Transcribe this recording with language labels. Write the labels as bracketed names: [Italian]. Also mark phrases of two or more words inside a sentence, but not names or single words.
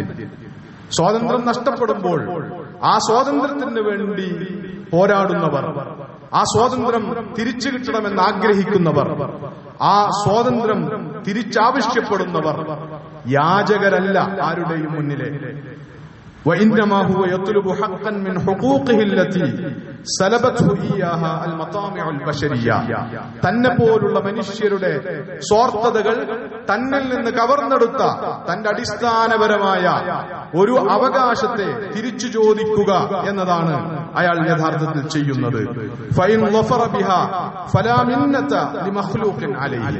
[Malayalam] സ്വാതന്ത്ര്യം നഷ്ടപ്പെടുമ്പോൾ ആ സ്വാതന്ത്ര്യത്തിന് വേണ്ടി പോരാടുന്നവർ, ആ സ്വാതന്ത്ര്യം തിരിച്ചു കിട്ടണമെന്ന് ആഗ്രഹിക്കുന്നവർ, ആ സ്വാതന്ത്ര്യം തിരിച്ചാവശ്യപ്പെടുന്നവർ യാചകരല്ല ആരുടെയും മുന്നിലെ. [Arabic] وإنما هو يطلب حقا من حقوقه التي سلبته إياها المطامع البشرية. [Malayalam] തന്നെ പോലുള്ള മനുഷ്യരുടെ സ്വാർത്ഥതകൾ തന്നിൽ നിന്ന് കവർന്നെടുത്ത തന്റെ അടിസ്ഥാനപരമായ ഒരു അവകാശത്തെ തിരിച്ചു ചോദിക്കുക എന്നതാണ് അയാൾ യഥാർത്ഥത്തിൽ ചെയ്യുന്നത്. [Arabic] فإن ظفر بها فلا منة لمخلوق عليه.